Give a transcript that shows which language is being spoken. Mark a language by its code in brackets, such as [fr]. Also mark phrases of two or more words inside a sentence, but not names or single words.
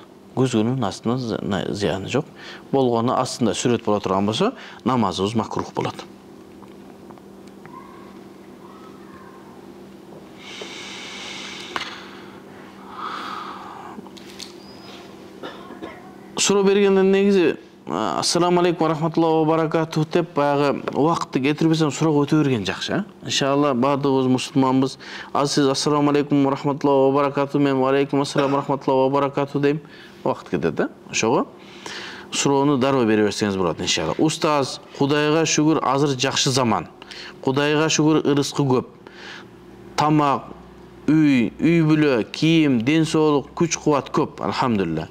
[ky] Күзгүнүн астында зыяны жок. Болгону астында сүрөт боло турган болсо, намазыбыз макрух болот. Суроо бергенден негизи [ar] السلام عليكم ورحمة الله وبركاته [ky] деп баягы убакытты кетирбесем суроого өтө берген жакшы. Иншалла баардыгыбыз мусулманбыз. Аз сиз [ar] السلام عليكم ورحمة الله وبركاته, [ky] мен [ar] وعليكم السلام ورحمة الله وبركاته [ky] дейм. Убакыт кетет да. Ошого суроону дароо бере берсеңиз болот иншалла. Устаз, Кудайга шүгүр азыр жакшы заман. Кудайга шүгүр ырыскы көп. Тамак, үй бүлө, кийим, ден соолук, күч кубат көп, алхамдулилlah.